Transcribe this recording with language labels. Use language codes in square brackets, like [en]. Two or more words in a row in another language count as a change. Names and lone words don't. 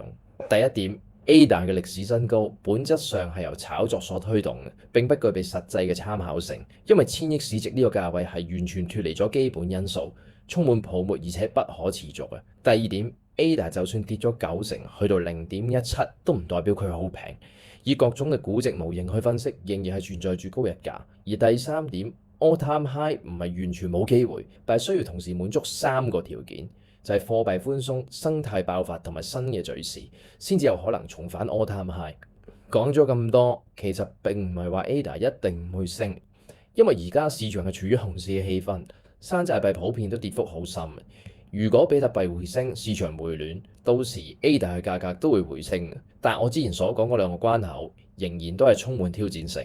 [yue] 第一點， ADA 嘅歷史新高本質上係由炒作所推動嘅，並不具備實際嘅參考性，因為1000億市值呢個價位係完全脫離咗基本因素，充滿泡沫而且不可持續嘅。第二點， ADA 就算跌咗90%去到0.17都唔代表佢好平，以各種嘅估值模型去分析，仍然係存在住高日價。而第三點， [en] all time high [yue] 唔係完全冇機會，但係需要同時滿足3個條件，就係貨幣寬鬆、生態爆發同埋新嘅敘事，先至有可能重返 [en] all time high。 [yue] 講咗咁多，其實並唔係話 ADA 一定唔會升，因為而家市場係處於熊市嘅氣氛，山寨幣普遍都跌幅好深。如果比特幣回升，市場回暖，到時 ADA 嘅價格都會回升。但我之前所講嗰2個關口，仍然都係充滿挑戰性。